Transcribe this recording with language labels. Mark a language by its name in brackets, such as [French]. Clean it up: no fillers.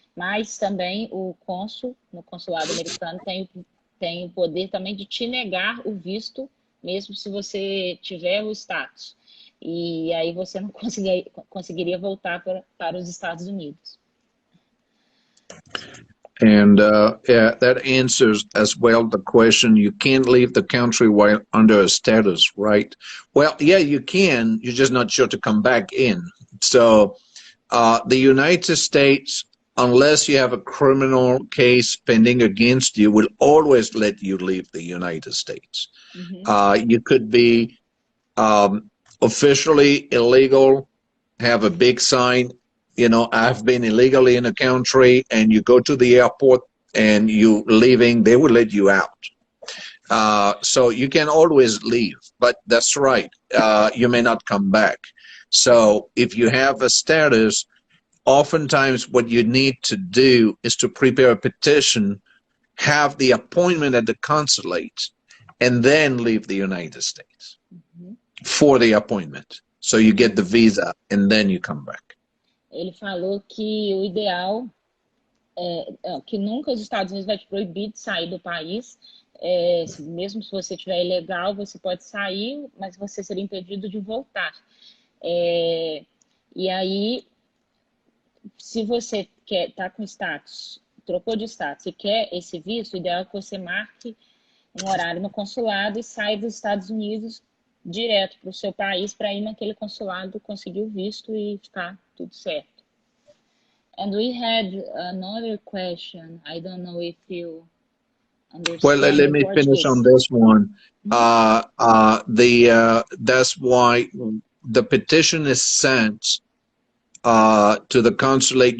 [Portuguese] Mas também o cônsul, no consulado americano, tem o poder também de te negar o visto, mesmo se você tiver o status. E aí você não conseguiria voltar para os Estados Unidos. [English] And yeah, that answers as well the question, you can't leave the country while under a status, right? Well, yeah, you can. You're just not sure to come back in. So the United States, unless you have a criminal case pending against you, will always let you leave the United States. You could be officially illegal, have a big sign, you know, I've been illegally in a country, and you go to the airport and you leaving, they will let you out. So you can always leave, but that's right, you may not come back. So if you have a status, oftentimes what you need to do is to prepare a petition, have the appointment at the consulate, and then leave the United States for the appointment. So you get the visa and then you come back. [Portuguese] Ele falou que o ideal é que nunca os Estados Unidos vai te proibir de sair do país. Mesmo se você estiver ilegal, você pode sair, mas você seria impedido de voltar. E aí, se você tá com status, trocou de status e quer esse visto, o ideal é que você marque um horário no consulado e saia dos Estados Unidos direto para o seu país para ir naquele consulado, conseguir o visto e ficar tudo certo. [English] And we had another question. I don't know if you understand. Well, let me finish on this one. That's why the petition is sent to the consulate.